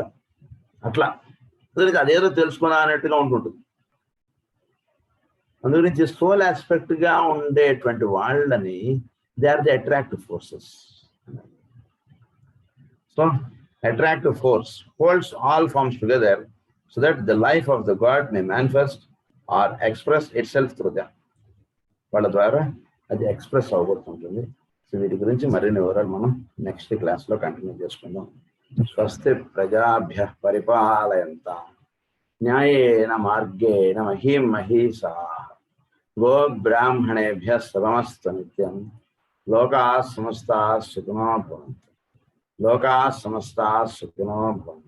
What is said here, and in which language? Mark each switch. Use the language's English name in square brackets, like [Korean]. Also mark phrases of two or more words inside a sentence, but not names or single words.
[Telugu] అట్లా అదేదో తెలుసుకున్నా అన్నట్టుగా ఉంటుంటుంది. అందుగురించి [English] soul aspect [Telugu] గా ఉండేటువంటి వాళ్ళని [English] they are the attractive forces. so attractive force holds all forms together so that the life of the God may manifest or express itself through them. [Telugu] వాళ్ళ ద్వారా అది ఎక్స్ప్రెస్ అవ్వబడుతుంటుంది. సో వీటి గురించి మరిన్ని వివరాలు మనం [English] next classలో [Telugu] కంటిన్యూ చేసుకుందాం. [Sanskrit] స్వస్తి ప్రజాభ్యః పరిపాలయంతాం న్యాయేన మార్గేణ మహీం మహీషాః గో బ్రాహ్మణేభ్యః శుభమస్తు నిత్యం. లోకాః సమస్తాః సుఖినో భవంతు. లోకాః సమస్తాః సుఖినో భవంతు.